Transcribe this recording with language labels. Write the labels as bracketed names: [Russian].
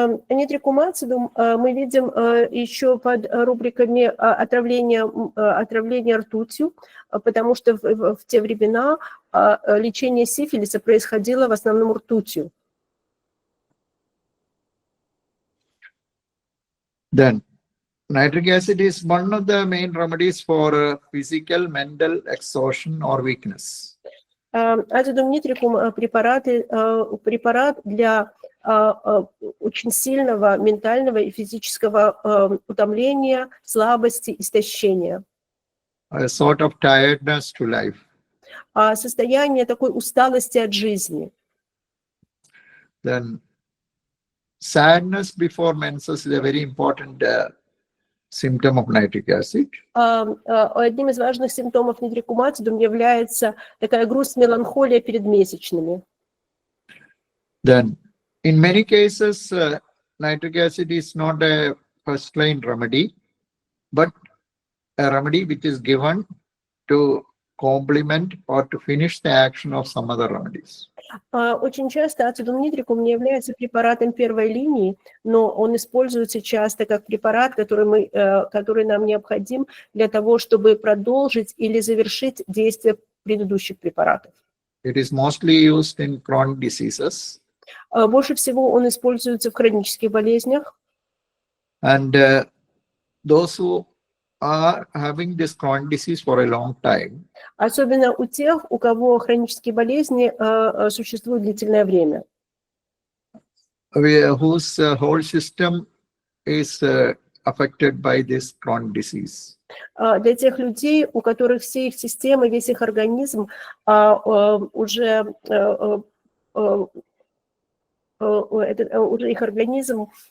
[Russian] Нитрикум ацидум мы видим еще под рубриками отравления ртутью, потому что в те времена лечение сифилиса происходило в основном ртутью. [English] Then, nitric acid is one of the main remedies for physical, mental exhaustion or weakness. [Russian] Acidum nitricum препарат для очень сильного ментального и физического утомления, слабости, истощения. [English] A sort of tiredness to life. [Russian] Состояние такой усталости от жизни. [English] Then, sadness before menses is a very important symptom of nitric acid. [Russian] Одним из важных симптомов нитрикум ацидум является такая грусть, меланхолия перед месячными. [English] Then, in many cases, nitric acid is not a first-line remedy, but a remedy which is given to complement or to finish the action of some other remedies. [Russian] Очень часто Acidum nitricum не является препаратом первой линии, но он используется часто как препарат, который нам необходим для того, чтобы продолжить или завершить действие предыдущих препаратов. [English] It is mostly used in chronic diseases. [Russian] Больше всего он используется в хронических болезнях. [English] And those who are having this chronic disease for a long time. [Russian] Особенно у тех, у кого хронические болезни существуют длительное время. [English] Whose whole system is affected by this chronic disease. [Russian] Для тех людей, у которых все их системы, весь их организм уже их организм